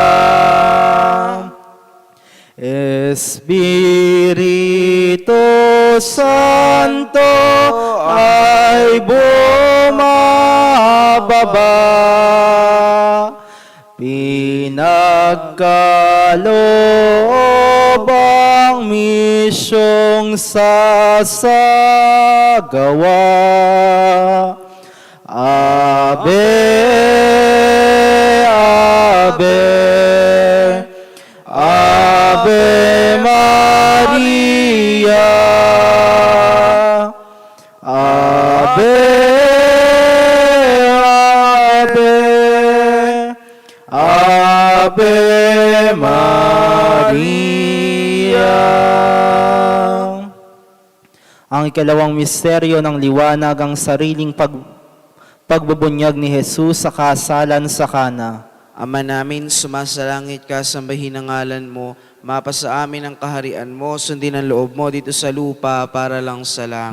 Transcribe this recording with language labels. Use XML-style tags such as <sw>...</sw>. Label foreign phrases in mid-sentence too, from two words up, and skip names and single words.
<tl>Espiritu Santo ay bumababa, pinagkaloob ang misyong sasagawa.</tl> <la>Ave, Ave, Ave Maria. Ave, Ave, Ave Maria.</la> <tl>Ang ikalawang misteryo ng liwanag, ang sariling pagbubunyag ni Jesus sa kasalan sa Kana. Ama namin, sumasalangit ka, sambahin ang ngalan mo, mapasa amin ang kaharian mo, sundin ang loob mo dito sa lupa para lang sa langit.</tl>